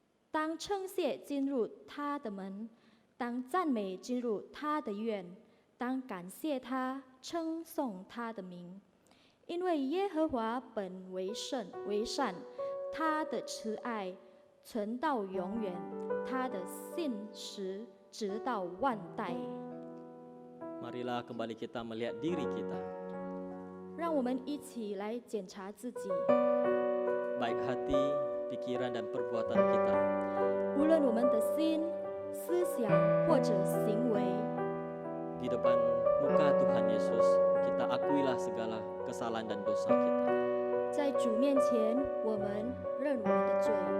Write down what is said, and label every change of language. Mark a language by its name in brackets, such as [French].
[Chinese] 当称谢进入他的门，当赞美进入他的院，当感谢他，称颂他的名。因为耶和华本为善，他的慈爱存到永远，他的信实直到万代。 [Indonesian] Marilah kembali kita melihat diri kita, [Chinese] 让我们一起来检查自己， [Indonesian] baik hati, pikiran, dan perbuatan kita. [Chinese] 无论我们的心、思想或者行为， [Indonesian] Di depan muka Tuhan Yesus, kita akuilah segala kesalahan dan dosa kita. [Chinese] 在主面前，我们认我们的罪。